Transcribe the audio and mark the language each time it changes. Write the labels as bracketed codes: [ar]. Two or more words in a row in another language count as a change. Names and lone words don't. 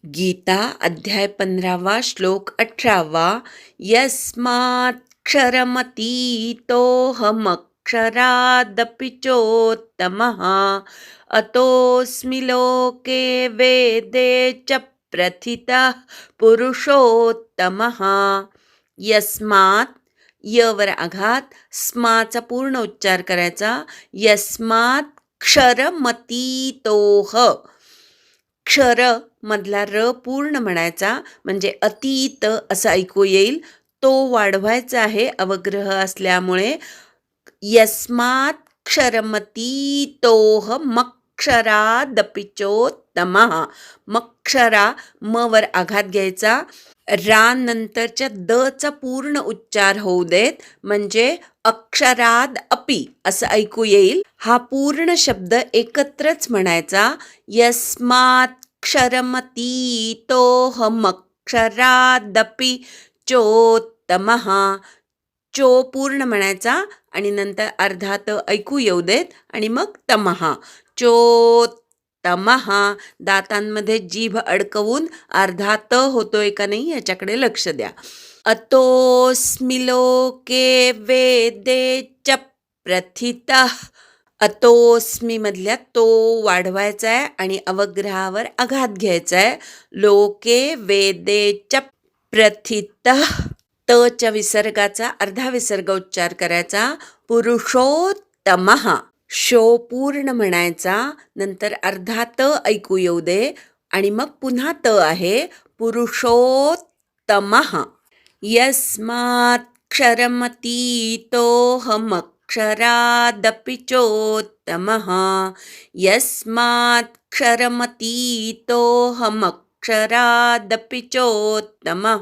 [sa] गीता अध्याय 15 श्लोक 18 यस्माक्षरमतीतोऽहमक्षरादपि चोत्तमः अतोऽस्मि लोके वेदे च प्रथितः पुरुषोत्तमः. [mr] यस्मात् यवर आघात, स्माचा पूर्ण उच्चार करायचा. [sa] यस्मात् क्षरमतीतोह, [mr] क्षर मधला र पूर्ण म्हणायचा, म्हणजे अतीत असं ऐकू येईल. तो वाढवायचा आहे अवग्रह असल्यामुळे. [sa] यस्मात् क्षरमतीतोह मक्षरादपि चोत्तमः. [mr] मक्षरा म वर आघात घ्यायचा. रा नंतरच्या द चा पूर्ण उच्चार होऊ देत, म्हणजे [sa] अक्षराद अपि [mr] असं ऐकू येईल. हा पूर्ण शब्द एकत्रच म्हणायचा. [sa] यस्मात् क्षरमतीतोऽहमक्षरादपि चोत्तमः. [mr] चो पूर्ण म्हणायचा आणि नंतर अर्धा त ऐकू येऊ देत आणि मग तमहा. [sa] चोत्तमः. [mr] दातांमध्ये जीभ अडकवून अर्धा त होतोय का नाही याच्याकडे लक्ष द्या. [sa] अतोऽस्मि लोके वेदे च प्रथितः. [mr] अतोऽस्मि मधल्या तो वाढवायचा आहे आणि अवग्रहावर आघात घ्यायचा आहे. [sa] लोके वेदे च प्रथितः. [mr] त च्या विसर्गाचा अर्धा विसर्ग उच्चार करायचा. [sa] पुरुषोत्तमः. [mr] शो पूर्ण म्हणायचा, नंतर अर्धा त ऐकू येऊ दे आणि मग पुन्हा त आहे. [sa] पुरुषोत्तमः. यस्मात् क्षरमतीतोऽहमक्षरादपि चोत्तमः. यस्मात् क्षरमतीतोऽहमक्षरादपि चोत्तमः.